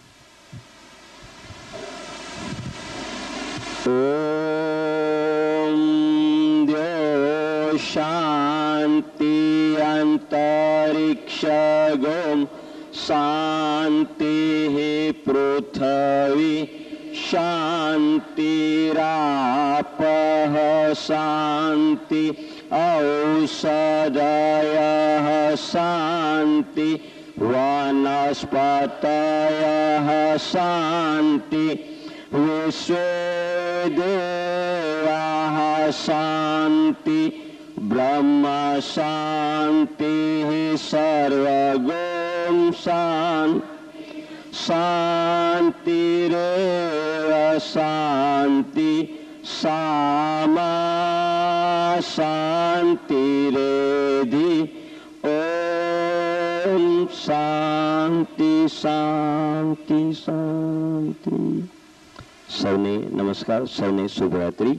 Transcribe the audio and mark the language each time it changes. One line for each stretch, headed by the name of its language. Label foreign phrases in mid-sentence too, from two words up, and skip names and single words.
Sanskrit: ઓમ દ્યો શાંતિ અંતરિક્ષ ગોમ શાંતિ પૃથ્વી શાંતિરાપ શાંતિ ઔષધયઃ શાંતિ वनस्पतयः शान्ति विश्वेदेवाः शान्ति ब्रह्म शान्तिः सर्वगुण शान्तिरेव शान्ति सामा शान्तिरेधि ओम शांति शांति शांति.
Gujarati: સૌને નમસ્કાર, સૌને શુભરાત્રિ.